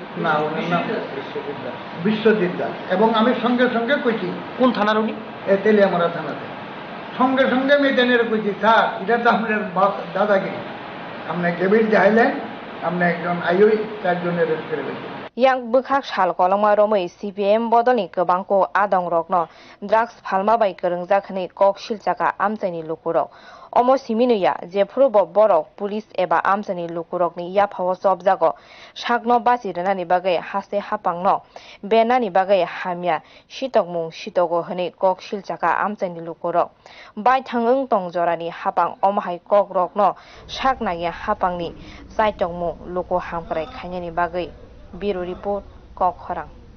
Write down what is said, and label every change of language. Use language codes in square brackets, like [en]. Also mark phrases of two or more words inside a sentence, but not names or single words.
[bn] না, ওনার নাম বিশ্বজিৎ দাস। এবং আমি সঙ্গে সঙ্গে কইছি। কোন থানার উনি? তেলিয়ামরা থানাতে। সঙ্গে সঙ্গে মেয়েদের কইছি, স্যার এটা তো আপনার দাদাগিরি, আপনি কেবিল যাইলেন, আপনি একজন আইওই 4 জনের অ্যারেস্ট করে ফেলছেন। [trp] yang bukhak shal kolongma romoi CPM bodolni kobangko adong rokno drugs phalma bai korongjakhni kok silchaka amchaini lukurok omo siminuya je phrubo borok police eba amchaini lukurokni ya phawo sobjago sakno basi renani bagai haste hapangno benani bagai hamya sitokmung sitogo hni kok silchaka amchaini lukurok bai thangung tongjorani hapang omhai kok rokno saknaya hapangni saitokmung luko hamkrai khainani bagai [en] Bureau Report, [trp] Kok Horang.